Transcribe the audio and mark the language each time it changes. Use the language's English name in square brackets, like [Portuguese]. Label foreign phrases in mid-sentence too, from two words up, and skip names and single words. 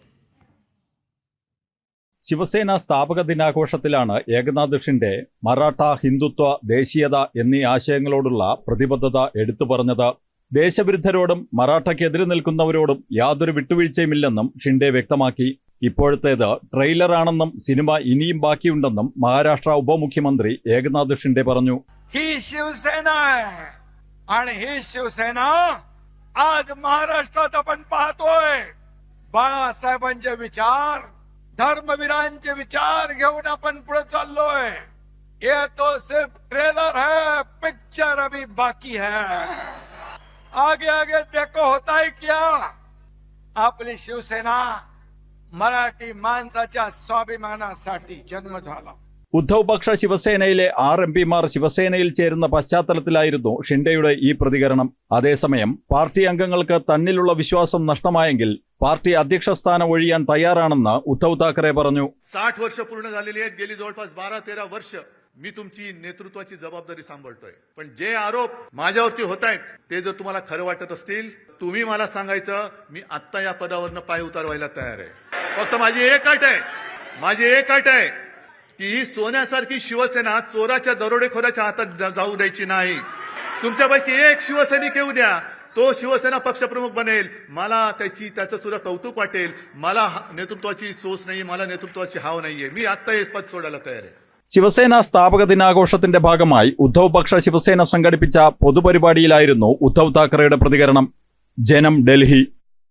[Malayalam] ശിവസേന സ്ഥാപക ദിനാഘോഷത്തിലാണ് ഏകനാഥ് ഷിൻഡെ മറാഠ ഹിന്ദുത്വ ദേശീയത എന്നീ ആശയങ്ങളോടുള്ള പ്രതിബദ്ധത എടുത്തു പറഞ്ഞത്. ദേശവിരുദ്ധരോടും മറാഠയ്ക്കെതിരെ നിൽക്കുന്നവരോടും യാതൊരു വിട്ടുവീഴ്ചയുമില്ലെന്നും ഷിൻഡെ വ്യക്തമാക്കി. ഇപ്പോഴത്തേത് ട്രെയിലറാണെന്നും സിനിമ ഇനിയും ബാക്കിയുണ്ടെന്നും മഹാരാഷ്ട്ര ഉപമുഖ്യമന്ത്രി ഏകനാഥ് ഷിൻഡെ പറഞ്ഞു. [Marathi] ही शिवसेना आहे आणि ही शिवसेना आज महाराष्ट्रात आपण पाहतोय. बाळासाहेबांचे विचार, धर्मवीरांचे विचार घेऊन आपण पुढे चाललोय. [Hindi] ये तो सिर्फ ट्रेलर है, पिक्चर अभी बाकी है. आगे आगे देखो होता है क्या. [Marathi] आपली शिवसेना मराठी माणसाच्या स्वाभिमानासाठी जन्म झाला. [Malayalam] ഉദ്ധവ് പക്ഷ ശിവസേനയിലെ 6 എംപിമാർ ശിവസേനയിൽ ചേരുന്ന പശ്ചാത്തലത്തിലായിരുന്നു ഷിൻഡെയുടെ ഈ പ്രതികരണം. അതേസമയം പാർട്ടി അംഗങ്ങൾക്ക് തന്നിലുള്ള വിശ്വാസം നഷ്ടമായെങ്കിൽ പാർട്ടി അധ്യക്ഷ സ്ഥാനം ഒഴിയാൻ തയ്യാറാണെന്ന് ഉദ്ധവ് താക്കറെ പറഞ്ഞു. [Marathi] 60 वर्ष पूर्ण झालेली आहेत. गेली जवळपास 12-13 वर्ष मी तुमची नेतृत्वाची जबाबदारी सांभाळतोय. पण जे आरोप माझ्यावरती होत आहेत ते जर तुम्हाला खरं वाटत असतील, तुम्ही मला सांगायचं. मी आत्ता या पदावरनं पाय उतारवायला तयार आहे. फक्त माझी एक अट आहे की ही सोन्यासारखी शिवसेना चोराच्या दरोडेखोराच्या हातात जाऊ द्यायची नाही. तुमच्यापैकी एक शिवसैनिक येऊ द्या, तो शिवसेना पक्षप्रमुख बनेल. मला त्याचं सुद्धा कौतुक वाटेल. मला नेतृत्वाची सोच नाही, मला नेतृत्वाची हाव नाहीये. मी आत्ता हे पद सोडायला तयार आहे. [Malayalam] ശിവസേന സ്ഥാപക ദിനാഘോഷത്തിന്റെ ഭാഗമായി ഉദ്ധവ് പക്ഷ ശിവസേന സംഘടിപ്പിച്ച പൊതുപരിപാടിയിലായിരുന്നു ഉദ്ധവ് താക്കറെയുടെ പ്രതികരണം. ജനം, ഡൽഹി.